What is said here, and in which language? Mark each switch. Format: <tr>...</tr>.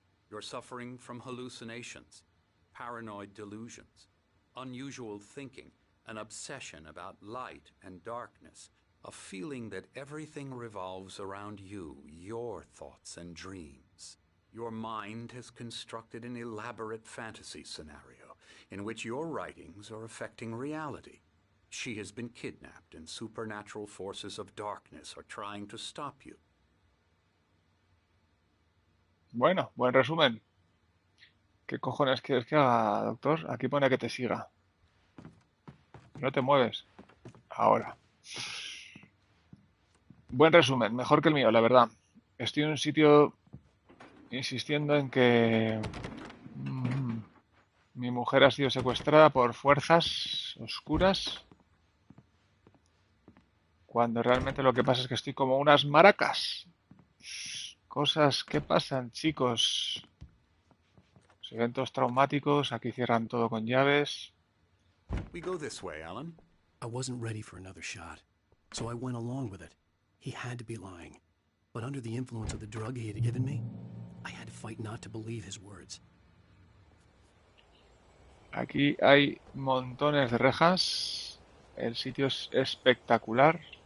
<en>You're suffering from hallucinations, paranoid delusions, unusual thinking, an obsession about light and darkness, a feeling that everything revolves around you, your thoughts and dreams. Your mind has constructed an elaborate fantasy scenario in which your writings are affecting reality. She has been kidnapped and supernatural forces of darkness are trying to stop you.</en> <es>Bueno, buen resumen. ¿Qué cojones quieres que haga, doctor? Aquí pone que te siga. No te mueves. Ahora. Buen resumen, mejor que el mío, la verdad. Estoy en un sitio insistiendo en que mi mujer ha sido secuestrada por fuerzas oscuras, cuando realmente lo que pasa es que estoy como unas maracas. Cosas que pasan, chicos. Los eventos traumáticos, aquí cierran todo con llaves.</es> <en>We go this way, Alan. I wasn't ready for another shot, so I went along with it. He had to be lying. But under the influence of the drug he had given me, I had to fight not to believe his words.</en> <es>Aquí hay montones de rejas. El sitio es espectacular.</es>